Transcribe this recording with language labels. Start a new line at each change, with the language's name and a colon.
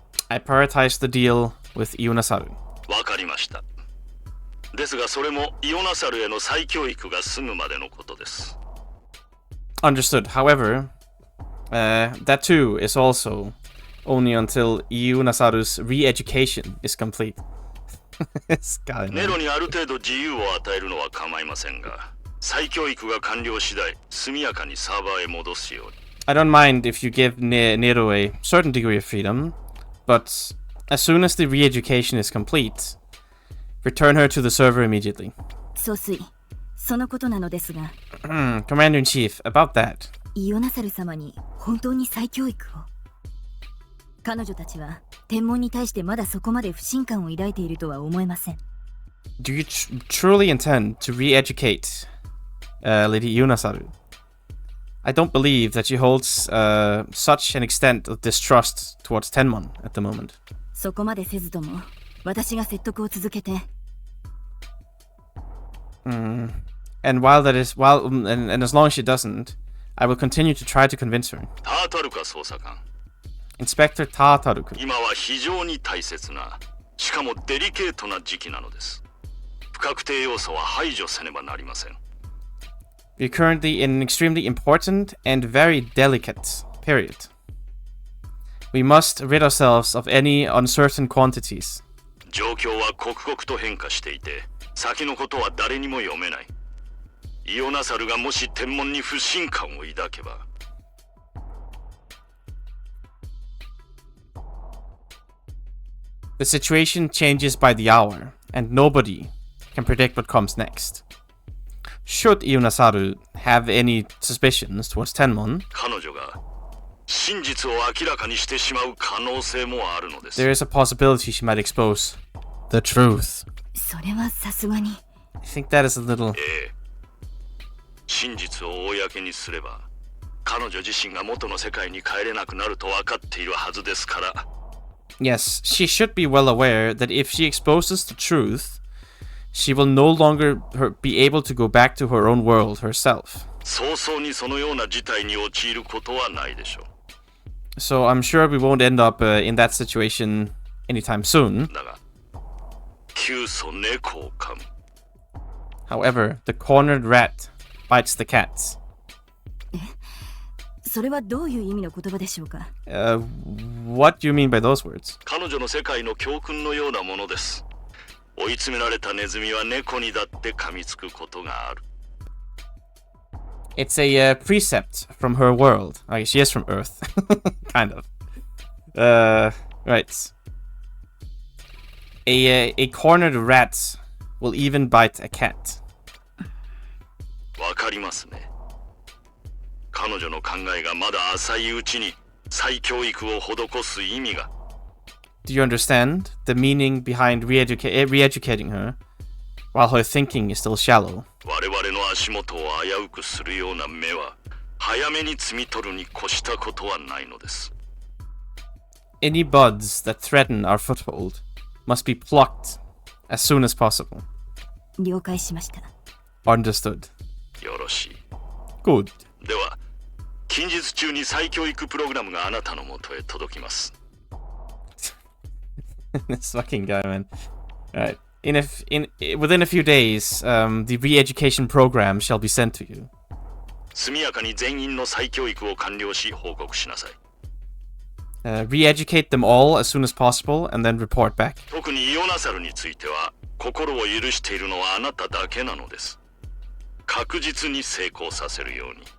English: I prioritize the deal with Ionasaru.
Japanese: わかりました。ですがそれもイオナサルへの再教育が済むまでのことです。
English: Understood. However, that too is also only until Ionasaru's re-education is complete.
Japanese: ネロにある程度自由を与えるのは構いませんが、再教育が完了次第、速やかにサーバーへ戻すように。
English: I don't mind if you give Nero a certain degree of freedom, but as soon as the re-education is complete, return her to the server immediately.
Japanese: 総帥、そのことなのですが、
English: Commander-in-Chief, about that.
Japanese: イオナサル様に本当に再教育を。彼女たちは天文に対してまだそこまで不信感を抱いているとは思えません。
English: Do you truly intend to re-educate Lady Ionasaru? I don't believe that she holds such an extent of distrust towards Tenmon at the moment.
Japanese: そこまでせずとも私が説得を続けて。
English: And while that is and as long as she doesn't, I will continue to try to convince her.
Japanese: タータルカ捜査官。
English: Inspector Tataru-kun.
Japanese: 今は非常に大切な、しかもデリケートな時期なのです。不確定要素は排除せねばなりません。
English: We're currently in an extremely important and very delicate period. We must rid ourselves of any uncertain quantities.
Japanese: 状況は刻々と変化していて、先のことは誰にも読めない。イオナサルがもし天文に不信感を抱けば。
English: The situation changes by the hour, and nobody can predict what comes next. Should Ionasaru have any suspicions towards Tenmon,
Japanese: 彼女が真実を明らかにしてしまう可能性もあるのです。
English: there is a possibility she might expose the truth.
Japanese: それはさすがに。
English: I think that is a little...
Japanese: 真実を公にすれば、彼女自身が元の世界に帰れなくなると分かっているはずですから。
English: Yes, she should be well aware that if she exposes the truth, she will no longer be able to go back to her own world herself.
Japanese: 早々にそのような事態に陥ることはないでしょう。
English: So I'm sure we won't end up in that situation anytime soon.
Japanese: だが、窮鼠猫を噛む。
English: However, the cornered rat bites the cat.
Japanese: それはどういう意味の言葉でしょうか。
English: What do you mean by those words?
Japanese: 彼女の世界の教訓のようなものです。追い詰められたネズミは猫にだって噛みつくことがある。
English: It's a precept from her world. Okay, she is from Earth. Kind of. Right. A cornered rat will even bite a cat.
Japanese: わかりますね。彼女の考えがまだ浅いうちに再教育を施す意味が。
English: Do you understand the meaning behind re-educating her while her thinking is still shallow?
Japanese: 我々の足元を危うくするような目は早めに摘み取るに越したことはないのです。
English: Any buds that threaten our foothold must be plucked as soon as possible.
Japanese: 了解しました。
English: Understood.
Japanese: よろしい。
English: Good.
Japanese: では、近日中に再教育プログラムがあなたのもとへ届きます。
English: This fucking guy, man. Alright. Within a few days, the re-education program shall be sent to you.
Japanese: 速やかに全員の再教育を完了し報告しなさい。
English: Re-educate them all as soon as possible and then report back.
Japanese: 特にイオナサルについては心を許しているのはあなただけなのです。確実に成功させるように。